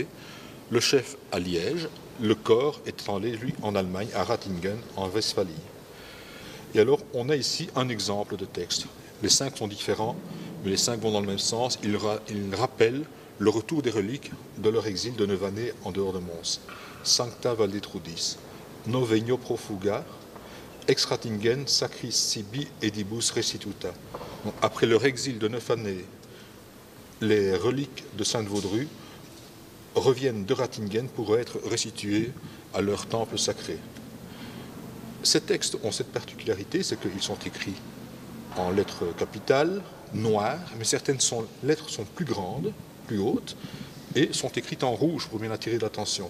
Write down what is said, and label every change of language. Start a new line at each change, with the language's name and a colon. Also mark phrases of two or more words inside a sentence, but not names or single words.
French: Le chef à Liège, le corps est allé, lui, en Allemagne, à Ratingen, en Westphalie. Et alors, on a ici un exemple de texte. Les 5 sont différents, mais les 5 vont dans le même sens. Ils rappellent le retour des reliques de leur exil de 9 années en dehors de Mons.
Latin: Sancta Valdetrudis, Novegno Profuga, Ex Ratingen sacris sibi edibus restituta.
French: Donc, après leur exil de 9 années, les reliques de Sainte-Vaudrue reviennent de Ratingen pour être restituées à leur temple sacré. Ces textes ont cette particularité, c'est qu'ils sont écrits en lettres capitales, noires, mais certaines lettres sont plus grandes, plus hautes, et sont écrites en rouge pour bien attirer l'attention.